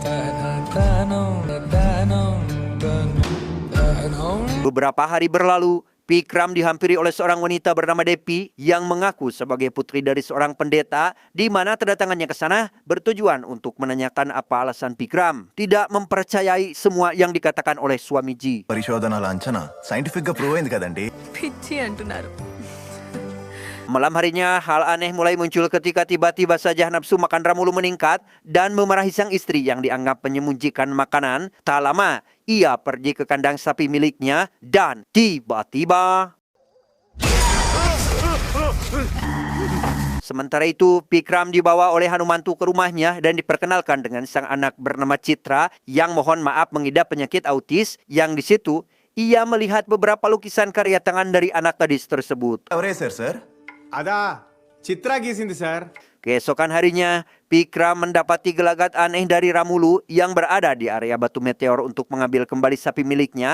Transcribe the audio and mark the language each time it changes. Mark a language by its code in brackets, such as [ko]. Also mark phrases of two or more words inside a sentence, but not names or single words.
[id] Beberapa hari berlalu, Pikram dihampiri oleh seorang wanita bernama Depi yang mengaku sebagai putri dari seorang pendeta, di mana kedatangannya ke sana bertujuan untuk menanyakan apa alasan Pikram tidak mempercayai semua yang dikatakan oleh Swamiji. [te] పరిశోధనల అంచనా సైంటిఫిక్ గా ప్రూవ్ అయింది కదండి. పిచ్చి అంటున్నారు. [id] Malam harinya, hal aneh mulai muncul ketika tiba-tiba saja nafsu makan Ramulu meningkat dan memarahi sang istri yang dianggap menyembunyikan makanan. Tak lama, ia pergi ke kandang sapi miliknya dan tiba-tiba... Sementara itu, Pikram dibawa oleh Hanumantu ke rumahnya dan diperkenalkan dengan sang anak bernama Citra yang mohon maaf mengidap penyakit autis, yang di situ ia melihat beberapa lukisan karya tangan dari anak gadis tersebut. [te] ఎవరేశారు సార్? అదా చిత్రా గీసింది సార్. [id] Keesokan harinya, Pikram mendapati gelagat aneh dari Ramulu yang berada di area batu meteor untuk mengambil kembali sapi miliknya.